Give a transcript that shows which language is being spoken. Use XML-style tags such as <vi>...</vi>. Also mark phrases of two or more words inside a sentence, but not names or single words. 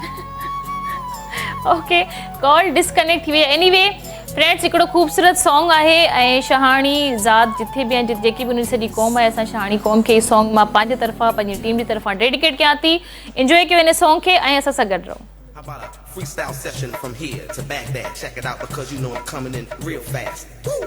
<sd>ओके, कॉल डिस्कनेक्ट थी वई। एनीवे फ्रेंड्स, हिकिड़ो ख़ूबसूरत सॉन्ग आहे ऐं शहाणी ज़ात जिथे बि आहिनि, जेकी बि उन सॼी क़ौम आहे, असां शहाणी क़ौम खे इहो सॉन्ग मां पंहिंजे तरफ़ां, पंहिंजी टीम जी तरफ़ां डेडिकेट कयां थी। इंजॉय कयो इन सॉन्ग खे ऐं असां सां गॾु रहो।</sd> <en>How about a freestyle session from here to Baghdad? Check it out because you know I'm coming in real fast. Woo!</en>